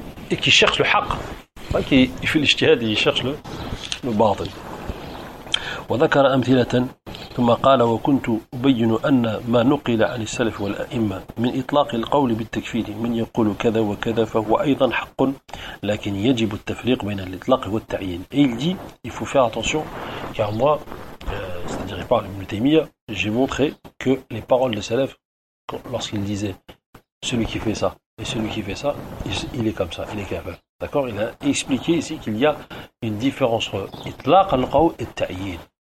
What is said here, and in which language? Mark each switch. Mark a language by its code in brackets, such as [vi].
[fr] et qui cherche le haq, pas qui fait l'ijtihad et qui cherche le batil. [ar] وذكر أمثلة ثم قال وكنت أبين أن ما نقل عن السلف والأئمة من إطلاق القول بالتكفير من يقول كذا وكذا فهو أيضا حق لكن يجب التفريق بين الإطلاق والتعيين. [fr] Et il dit, il faut faire attention, car moi, c'est-à-dire il parle d'Ibn Taymiyyah, j'ai montré que les paroles de Salaf, lorsqu'il disait celui qui fait ça et celui qui fait ça, il est comme ça, il est capable. D'accord, il a expliqué ici qu'il y a une différence entre itlaq al-qaw et ta'yin.